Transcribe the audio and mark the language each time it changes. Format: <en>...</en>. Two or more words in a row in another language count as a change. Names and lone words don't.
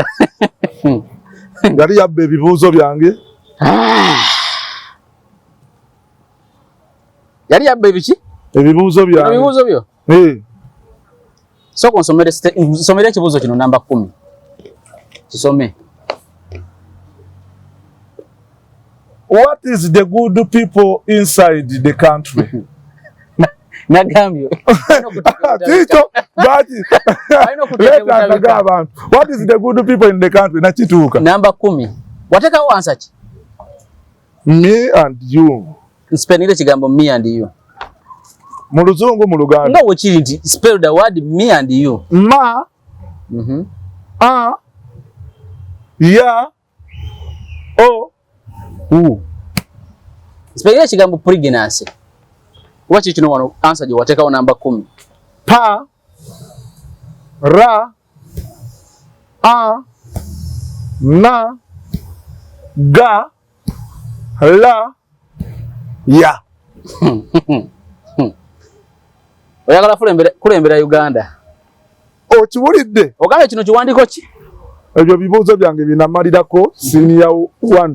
<lg>yali yabba ebibuuzo byange. Yali yabba ebiki? Ebibuuzo byange. Ebibuuzo byo? Soko nsomere ekibuuzo kino namba 10. Kisome.</lg> <en>What is the good people inside the country?</en> <lg>Nagambyo. Tito, bati. Leta ndaga abantu.</lg> <en>What is the good people in the country?</en> <lg>Nakituuka. Namba 10. Wateka wo answer ki?</lg> <en>Me and you.</en> <lg>Nspelling kigambo</lg> <en>me and you.</en> <lg>Mu Luzungu mu Luganda. Nga wekiri nti</lg> <en>spell the word me and you. Ma. A. Ya. O. U.</en> <lg>Spelling kigambo pregnancy. Wachi kino wano answer je wateka wo namba 10. Pa. Ra. A. Na. Ga. La. Ya. Oyagala kulembera Uganda. Okiwulidde? Ogambe kino kiwandiko ki? Ebyo bibuuzo byange binamalirako senior 1.</lg>